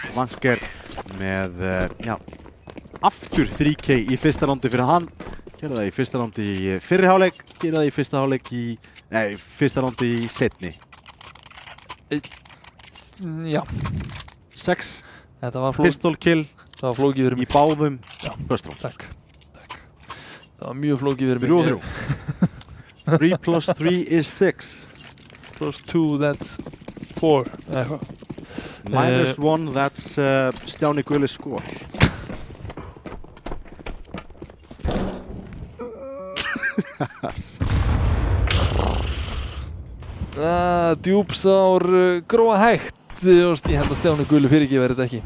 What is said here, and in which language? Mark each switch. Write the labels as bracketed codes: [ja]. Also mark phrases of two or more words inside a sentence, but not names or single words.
[is] Vanker með aftur 3K í fyrsta rándi fyrir hann. Gerði það í fyrsta rándi í fyrri hálfleik. Gerði það í fyrsta hálfleik í fyrsta rándi í seinni. Já. 6 Þetta var [en] pistol kill. [is] Það var flókið fyrir mig. Í báðum [en] first rounds. [is] Takk. Það var mjög flókið fyrir mig. [en] 3 3 plus 3 is 6. Plus 2 that's 4. Minus 1 that's Stjáni Gulis score. [is] Djúpsár gróa hægt. Ég held að Stjáni Guli fyrirgefi þetta ekki.